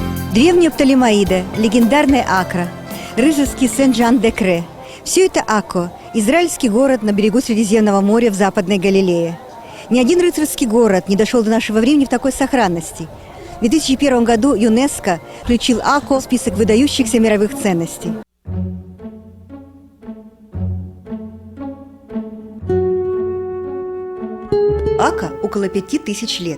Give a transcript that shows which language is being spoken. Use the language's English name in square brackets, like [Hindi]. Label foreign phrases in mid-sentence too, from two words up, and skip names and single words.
[Russian] Древняя Птолемаида, легендарная Акра, рыцарский Сен-Жан-де-Кре – все это Акко, израильский город на берегу Средиземного моря в Западной Галилее. Ни один рыцарский город не дошел до нашего времени в такой сохранности. В 2001 году ЮНЕСКО включил Акко в список выдающихся мировых ценностей. Акко около 5000 лет.